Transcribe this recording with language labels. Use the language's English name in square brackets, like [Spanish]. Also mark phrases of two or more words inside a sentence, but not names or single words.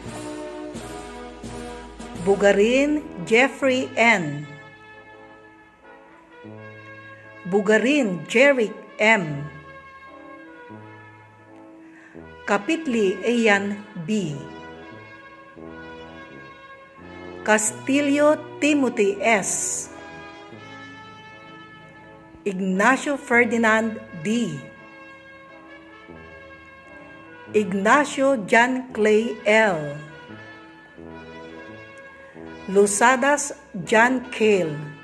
[Filipino] Bugarin Jeffrey N. Bugarin Jeric M. Kapitli Ayan B. Castillo Timothy S. Ignacio Ferdinand D. Ignacio John Clay L. Lusadas John Cale.